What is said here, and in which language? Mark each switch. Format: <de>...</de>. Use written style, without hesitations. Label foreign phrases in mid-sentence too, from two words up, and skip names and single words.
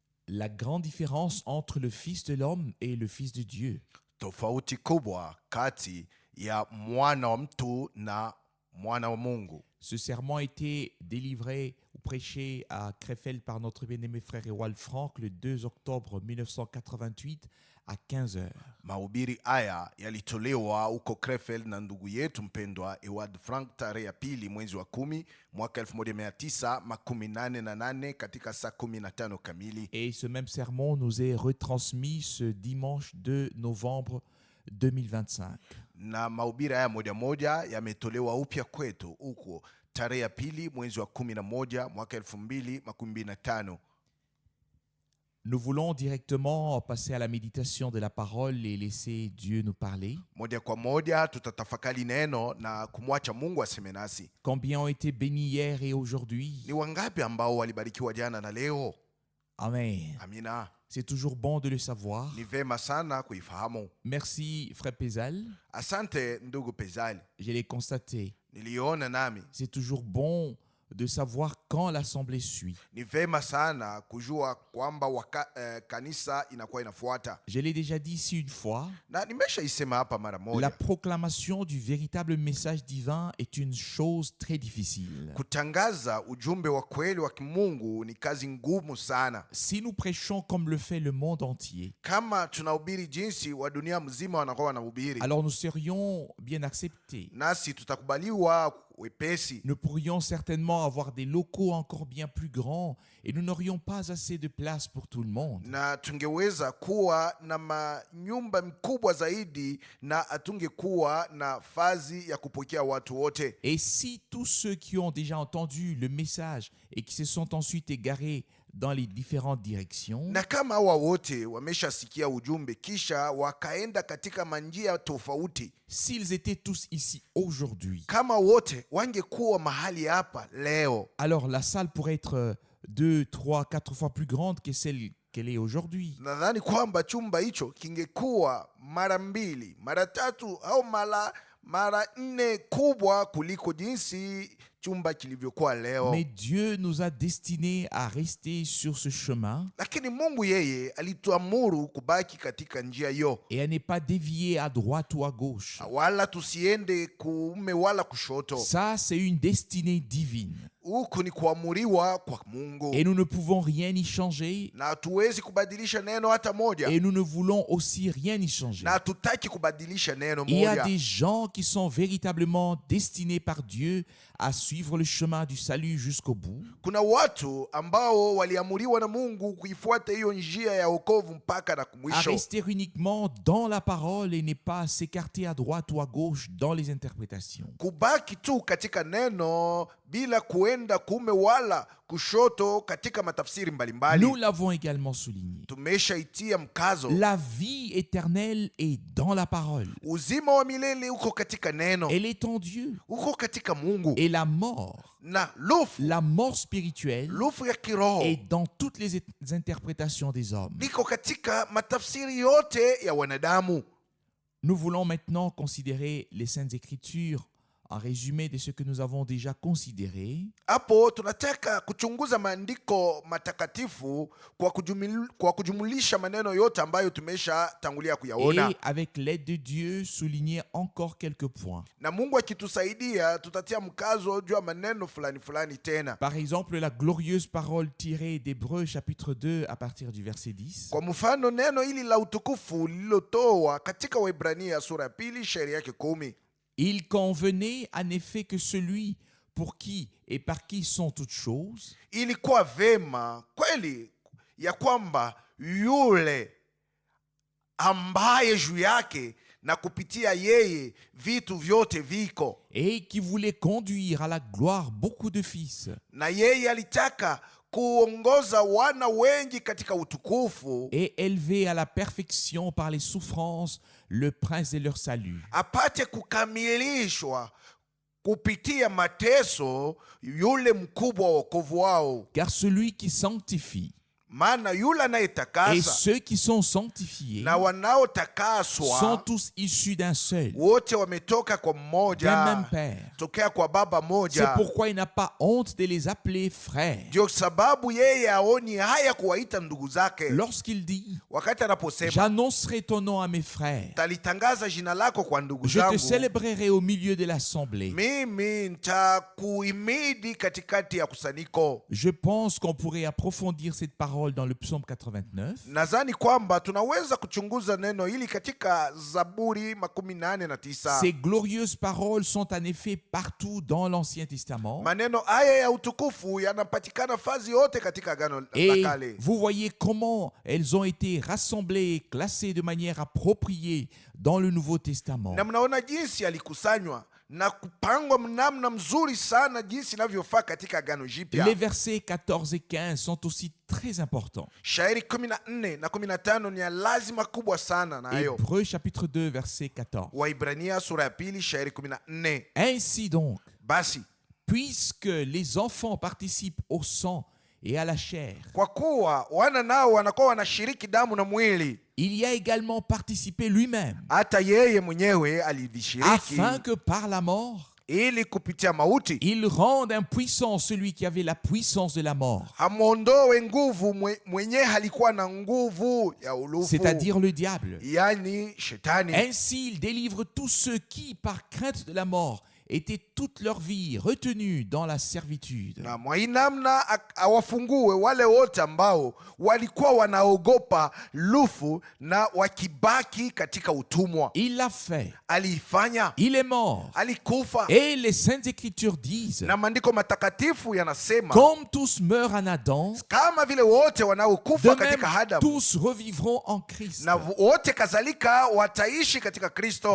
<fr>la grande différence entre le Fils de l'homme et le Fils de Dieu.</fr> <sw>Tofauti kubwa kati ya mwana wa mtu na mwana wa Mungu.</sw> <fr>Ce serment a été délivré ou prêché à Krefeld par notre bien-aimé frère Ewald Frank le 2 octobre 1988 à 15h.</fr> <sw>Mahubiri haya yalitolewa huko Krefeld na ndugu yetu mpendwa Ewald Frank tarehe ya 2 mwezi wa 10 mwaka 1988 katika saa 15 kamili.</sw> <fr>Et ce même sermon nous est retransmis ce dimanche 2 novembre 2025.</fr> <sw>Na mahubiri haya moja yametolewa upya kwetu huko tarehe ya 2 mwezi wa 11 mwaka 2025.</sw> <fr>Nous voulons directement passer à la méditation de la parole et laisser Dieu nous parler.</fr> <sw>Moja kwa moja tutatafakari neno na kumwacha Mungu aseme nasi.</sw> <fr>Combien ont été bénis hier et aujourd'hui?</fr> <sw>Ni wangapi ambao walibarikiwa jana na leo?</sw> <fr>Amen.</fr> <sw>Amina.</sw> <fr>C'est toujours bon de le savoir.</fr> <sw>Ni vema sana kuifahamu.</sw> <fr>Merci, frère Pézal.</fr> <sw>Asante ndugu Pezali.</sw> <fr>Je l'ai constaté.</fr> <sw>Niliona nami.</sw> <fr>C'est toujours bon de savoir quand l'assemblée suit.</fr> <sw>Ni vema sana kujua kwamba kanisa inakuwa inafuata.</sw> <fr>Je l'ai déjà dit ici une fois.</fr> <sw>Na nimeshaisema hapa mara moja.</sw> <fr>La proclamation du véritable message divin est une chose très difficile.</fr> <sw>Kutangaza ujumbe wa kweli wa kimungu ni kazi ngumu sana.</sw> <fr>Si nous prêchons comme le fait le monde entier,</fr> <sw>kama tunahubiri jinsi wa dunia mzima wanakuwa wanahubiri,</sw> <fr>alors nous serions bien acceptés.</fr> <sw>Nasi tutakubaliwa wepesi.</sw> <fr>Nous pourrions certainement avoir des locaux encore bien plus grands et nous n'aurions pas assez de place pour tout le monde.</fr> <sw>Na tungeweza kuwa na manyumba mikubwa zaidi na atungekuwa na fazi ya kupokea watu wote.</sw> <fr>Et si tous ceux qui ont déjà entendu le message et qui se sont ensuite égarés dans les différentes directions,</fr> <sw>na kama hawa wote wameshasikia ujumbe kisha wakaenda katika manjia tofauti,</sw> <fr>s'ils étaient tous ici aujourd'hui,</fr> <sw>kama wote wangekuwa mahali hapa leo,</sw> <fr>alors la salle pourrait être 2, 3, 4 fois plus grande que celle qu'elle est aujourd'hui.</fr> <sw>Nadhani kwamba chumba hicho kingekuwa mara 2, mara 3 au mara 4 kubwa kuliko jinsi chumba kilivyokuwa leo.</sw> <fr>Mais Dieu nous a destinés à rester sur ce chemin,</fr> <sw>lakini Mungu yeye alituamuru kubaki katika njia hiyo,</sw> <fr>et à ne pas dévier à droite ou à gauche.</fr> <sw>wala tusiende kuume wala kushoto.</sw> <fr>Ça, c'est une destinée divine.</fr> <sw>Huku ni kuamuriwa kwa Mungu.</sw> <fr>Et nous ne pouvons rien y changer.</fr> <sw>Na hatuwezi kubadilisha neno hata moja.</sw> <fr>Et nous ne voulons aussi rien y changer.</fr> <sw>Na hatutaki kubadilisha neno moja.</sw> <fr>Il y a des gens qui sont véritablement destinés par Dieu à suivre le chemin du salut jusqu'au bout.</fr> <sw>Kuna watu ambao waliamuriwa na Mungu kuifuata hiyo njia ya wokovu mpaka na</sw> <fr>À</fr> <sw>mwisho.</sw> <fr>rester uniquement dans la parole et ne pas s'écarter à droite ou à gauche dans les interprétations.</fr> <sw>Kubaki tu katika neno bila kuenda kuume wala kushoto katika matafsiri mbalimbali.</sw> <fr>Nous l'avons également souligné.</fr> <sw>Tumeshaitia mkazo.</sw> <fr>La vie éternelle est dans la parole.</fr> <sw>Uzima wa milele uko katika neno.</sw> <fr>Elle est en Dieu.</fr> <sw>Uko katika Mungu.</sw> <fr>Et la mort, la mort spirituelle,</fr> <sw>lufu ya kiroho,</sw> <fr>est dans toutes les interprétations des hommes.</fr> <sw>liko katika matafsiri yote ya wanadamu.</sw> <fr>Nous voulons maintenant considérer les Saintes Écritures en résumé de ce que nous avons déjà considéré.</fr> <sw>Hapo tunataka kuchunguza maandiko matakatifu kwa kujumulisha maneno yote ambayo tumeshatangulia kuyaona.</sw> <fr>Et avec l'aide de Dieu, souligner encore quelques points.</fr> <sw>Na Mungu akitusaidia tutatia mkazo juu ya maneno fulani tena.</sw> <fr>Par exemple, la glorieuse parole tirée d'Hébreux chapitre 2 à partir du verset 10.</fr> <sw>Kwa mfano neno hili la utukufu lililotoa katika Waebrania sura ya 2 shairi yake 10.</sw> <fr>Il convenait en effet que celui pour qui et par qui sont toutes choses,</fr> <sw>ilikuwa vema kweli ya kwamba yule ambaye juu yake na kupitia yeye vitu vyote viko,</sw> <fr>et qui voulait conduire à la gloire beaucoup de fils,</fr> <sw>na yeye alitaka kuongoza wana wengi katika utukufu,</sw> <fr>et élever à la perfection par les souffrances le prince de leur salut.</fr> <sw>Apate kukamilishwa kupitia mateso yule mkubwa wa wokovu wao.</sw> <fr>Car celui qui sanctifie</fr> <sw>maana yule</sw> <fr>Et</fr> <sw>anayetakasa</sw> <fr>ceux qui sont sanctifiés</fr> <sw>na wanaotakaswa</sw> <fr>sont tous issus d'un seul,</fr> <sw>wote wametoka kwa</sw> <fr>d'un</fr> <sw>mmoja,</sw> <fr>même Père.</fr> <sw>tokea kwa baba</sw> <fr>C'est</fr> <sw>moja.</sw> <fr>pourquoi il n'a pas honte de les appeler frères.</fr> <sw>Ndio sababu yeye aoni haya kuwaita ndugu zake.</sw> <fr>Lorsqu'il dit</fr> <sw>Wakati anaposema</sw> <fr>j'annoncerai ton nom à mes frères,</fr> <sw>talitangaza jina lako kwa ndugu</sw> <fr>je te</fr> <sw>zangu,</sw> <fr>célébrerai au milieu de l'assemblée.</fr> <sw>mimi nitakuhimidi katikati ya kusanyiko.</sw> <fr>Je pense qu'on pourrait approfondir cette parole dans le psaume 89.</fr> <sw>Nadhani kwamba tunaweza kuchunguza neno hili katika Zaburi 89.</sw> <fr>Ces glorieuses paroles sont en effet partout dans l'Ancien Testament.</fr> <sw>Maneno haya ya utukufu yanapatikana fazi yote katika Agano la</sw> <fr>Et</fr> <sw>Kale.</sw> <fr>vous voyez comment elles ont été rassemblées et classées de manière appropriée dans le Nouveau Testament.</fr> <sw>Na mnaona jinsi alikusanywa na kupangwa namna mzuri sana jinsi inavyofaa katika Agano Jipya.</sw> <fr>Les versets 14 et 15 sont aussi très importants.</fr> <sw>Shairi 14 na 15 ni ya lazima kubwa sana nayo.</sw> <fr>Hébreux chapitre 2 verset 14.</fr> <sw>Waibrania sura ya 2 shairi 14.</sw> <fr>Ainsi donc,</fr> <sw>Basi</sw> <fr>puisque les enfants participent au sang et à la chair,</fr> <sw>kwa kuwa wana nao wanakuwa wanashiriki damu na mwili,</sw> <fr>il y a également participé lui-même,</fr> <sw>hata yeye mwenyewe alivishiriki,</sw> <fr>afin que par la mort,</fr> <sw>ili kupitia mauti</sw> <fr>il rende impuissant celui qui avait la puissance de la mort,</fr> <sw>amwondoe nguvu mwenye halikuwa na nguvu ya ulufu,</sw> <fr>c'est-à-dire le diable.</fr> <sw>yani shetani.</sw> <fr>Ainsi, il délivre tous ceux qui, par crainte de la mort, étaient toute leur vie retenus dans la servitude.</fr> <sw>Na mwa hii namna awafungue wale wote ambao walikuwa wanaogopa lufu na wakibaki katika utumwa.</sw> <fr>Il l'a fait.</fr> <sw>Aliifanya,</sw> <fr>Il est mort.</fr> <sw>alikufa.</sw> <fr>Et les Saintes Écritures disent,</fr> <sw>Na maandiko matakatifu yanasema</sw> <fr>comme tous meurent en Adam,</fr> <sw>kama vile wote wanaokufa</sw> <fr>de</fr> <sw>katika</sw> <fr>même</fr> <sw>Adamu,</sw> <fr>tous revivront en Christ.</fr> <sw>na wote kadhalika wataishi katika Kristo.</sw>